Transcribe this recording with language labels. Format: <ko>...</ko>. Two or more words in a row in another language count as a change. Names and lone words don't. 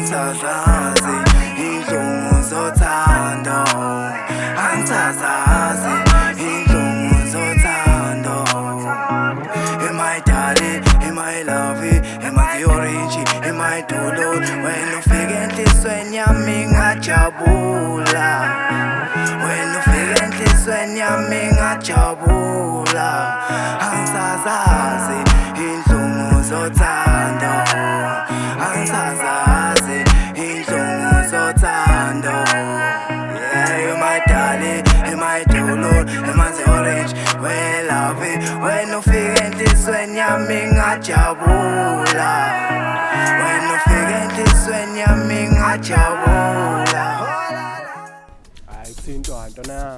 <zu>angisazazi inhlungu zothando, angisazazi inhlungu zothando.</zu> <en>Am I darling, am I lovey, am I the orange, am I dolo?</en> <zu>When ufike enhlisweni yami ngajabula, when ufike enhlisweni yami ngajabula. Angisazazi inhlungu zothando, angisazazi inhlungu zothando.</zu> <en>Yeah, you my darling, you my dolo, you my the orange, we love it.</en> <zu>When ufike enhlisweni yami ngajabula, when ufike enhlisweni yami ngajabula. Hayi thinto ntwana yami.</zu>